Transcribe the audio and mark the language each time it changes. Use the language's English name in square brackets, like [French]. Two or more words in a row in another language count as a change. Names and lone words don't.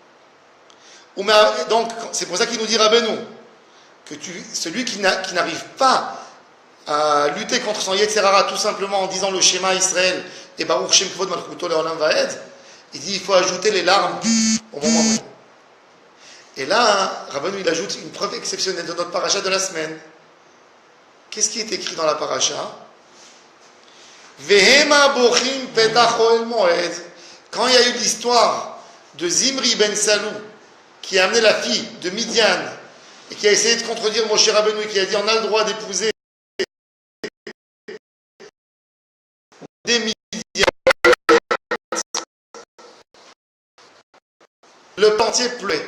[French] Donc, c'est pour ça qu'il nous dit Rabbeinu que celui qui n'arrive pas à lutter contre son [Hebrew] יצר הרע [French] tout simplement en disant le schéma Israël et [Hebrew] ברוך שם כבוד מלכותו לעולם ועד, [French] il dit il faut ajouter les larmes au moment même. Et là, Rabbeinu il ajoute une preuve exceptionnelle de notre paracha de la semaine. Qu'est-ce qui est écrit dans la paracha? [Hebrew] והמה בוכים פתח אהל מועד. [French] Quand il y a eu l'histoire de Zimri ben Salou, qui a amené la fille de Midian, et qui a essayé de contredire Moshe Rabbeinu, qui a dit on a le droit d'épouser des Midian. Le plantier pleurait.